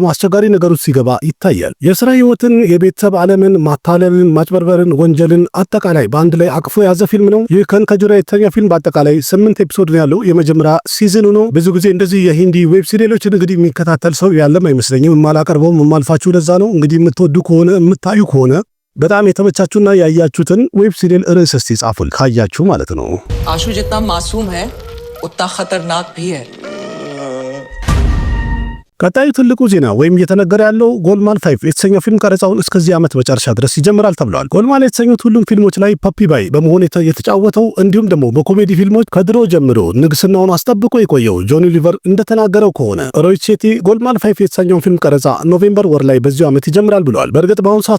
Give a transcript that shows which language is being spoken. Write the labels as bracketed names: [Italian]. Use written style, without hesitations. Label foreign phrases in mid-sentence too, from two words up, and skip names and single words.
[Amharic] አስቸጋሪ ነገሮች ሲገባ ይታያል። የስራ ህይወትን፣ የቤተሰብ ዓለምን፣ ማታለልን፣ ማጭበርበርን፣ ወንጀልን አጠቃላይ በአንድ ላይ አቅፎ የያዘ ፊልም ነው። ይህ ከንከጁራ የተሰኘው ፊልም በአጠቃላይ 8 ኤፒሶድ ነው ያለው። የመጀመሪያ ሲዝኑ ነው። ብዙ ጊዜ እንደዚህ የሂንዲ ዌብ ሲሪሎችን እንግዲህ የሚከታተል ሰው ያለም አይመስለኝም። የማላቀርበውም የማልፋችሁ ለዛ ነው። እንግዲህ የምትወዱ ከሆነ የምታዩ ከሆነ በጣም የተመቻችሁና ያያችሁትን [English] web serial [Amharic] ርዕስ እስቲ ጻፉል ካያችሁ ማለት ነው። [Hindi] आशु जितना मासूम है उतना खतरनाक भी है। [Amharic] ቀጣዩ ትልቁ ዜና ወይም እየተነገረ ያለው ጎልማል 5 የተሰኘው ፊልም ቀረጻውን እስከዚህ ዓመት መጨረሻ ድረስ ይጀምራል ተብሏል። ጎልማል የተሰኙት ሁሉም ፊልሞች ላይ ፓፒ ባይ በመሆን የተጫወተው እንዲሁም ደግሞ በኮሜዲ ፊልሞች ከድሮ ጀምሮ ንግስናውን አስጠብቆ የቆየው ጆኒ ሊቨር እንደተናገረው ከሆነ ሮሂት ሼቲ ጎልማል 5 የተሰኘውን ፊልም ቀረጻ ኖቬምበር ወር ላይ በዚሁ ዓመት ይጀምራል ብሏል። በእርግጥ በአሁኑ ሰዓት